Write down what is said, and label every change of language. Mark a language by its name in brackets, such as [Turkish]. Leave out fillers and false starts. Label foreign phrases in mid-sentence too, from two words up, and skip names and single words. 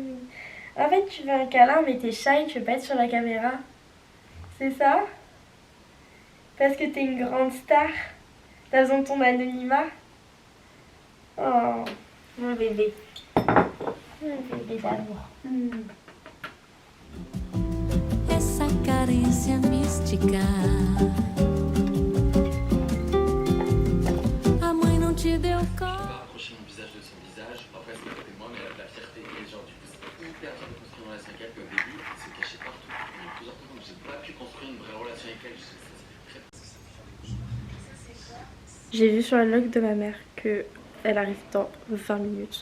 [French] En fait tu veux un câlin mais t'es shy, tu veux pas être sur la caméra. C'est ça? Parce que t'es une grande star. T'as besoin de ton anonymat. Oh, mon bébé. Mon bébé d'amour. [Portuguese] Essa carência mística. A mãe não te deu [French] Je peux [Portuguese] cor. [French] pas rapprocher mon visage de son visage, après c'est à côté de moi, mais elle a de la fierté. Et genre, du coup, c'était hyper dur de construire une relation avec elle, puis au début, elle s'est cachée partout. Il y a plusieurs fois, donc j'ai pas pu construire une vraie relation avec elle. J'ai vu sur la log de ma mère que elle arrive dans 20 minutes.